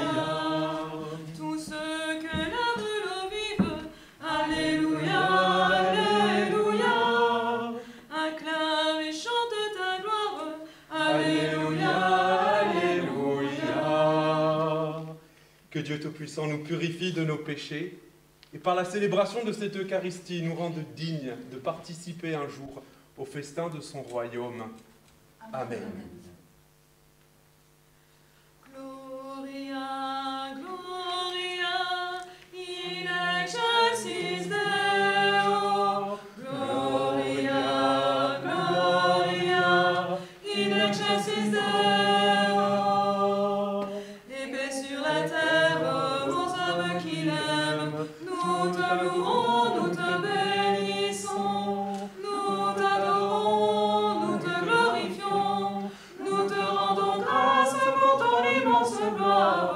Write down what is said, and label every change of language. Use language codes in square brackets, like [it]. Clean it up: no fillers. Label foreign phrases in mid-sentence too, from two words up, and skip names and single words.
[fr] Tous ceux que la brûle eau vive, alléluia, alléluia, acclame et chante ta gloire, alléluia, alléluia. Que Dieu Tout-Puissant nous purifie de nos péchés et par la célébration de cette Eucharistie nous rende dignes de participer un jour au festin de son royaume. Amen. [la] Gloria, Gloria, in excelsis Deo. Gloria, Gloria, in excelsis Deo. [fr] Et paix sur la terre aux hommes qui l'aiment. Nous te louons, nous te bénissons. Nous t'adorons, nous te glorifions. Nous te rendons grâce pour ton immense gloire.